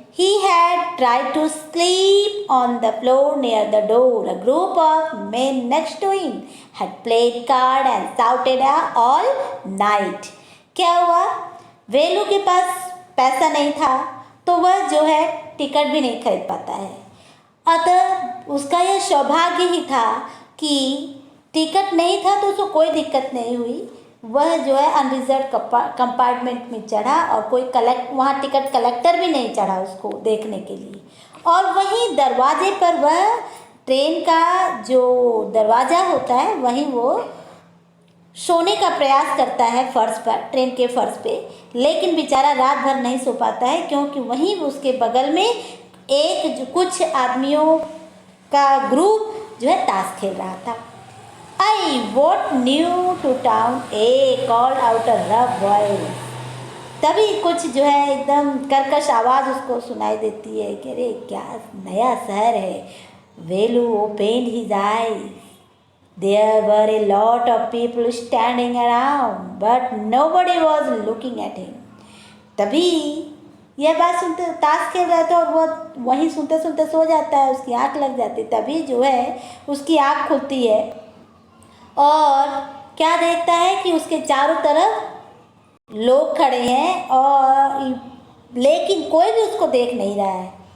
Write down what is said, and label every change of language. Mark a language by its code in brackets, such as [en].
[en] He had tried to sleep on the floor near the door. A group of men next to him had played cards and shouted all night. [hi] क्या हुआ? वेलू के पास पैसा नहीं था तो वह जो है टिकट भी नहीं खरीद पाता है। अतः उसका यह सौभाग्य ही था कि टिकट नहीं था तो उसको कोई दिक्कत नहीं हुई। वह जो है अनरिजर्व कंपार्टमेंट में चढ़ा और कोई वहाँ टिकट कलेक्टर भी नहीं चढ़ा उसको देखने के लिए। और वहीं दरवाजे पर वह ट्रेन का जो दरवाज़ा होता है वहीं वो सोने का प्रयास करता है फर्श पर, ट्रेन के फर्श पे। लेकिन बेचारा रात भर नहीं सो पाता है क्योंकि वहीं उसके बगल में कुछ आदमियों का ग्रुप जो है ताश खेल रहा था। [en] I what new to town a call out a rough voice. तभी कुछ जो है एकदम कर्कश आवाज़ उसको सुनाई देती है कि अरे क्या नया शहर है। Velu opened his eyes. There were a lot of people standing around, but nobody was looking at him. [hi] तभी यह बात सुनते, ताश खेल रहा था और वो वहीं सुनते सुनते सो जाता है, उसकी आँख लग जाती। तभी जो है उसकी आँख खुलती है और क्या देखता है कि उसके चारों तरफ लोग खड़े हैं और लेकिन कोई भी उसको देख नहीं रहा है।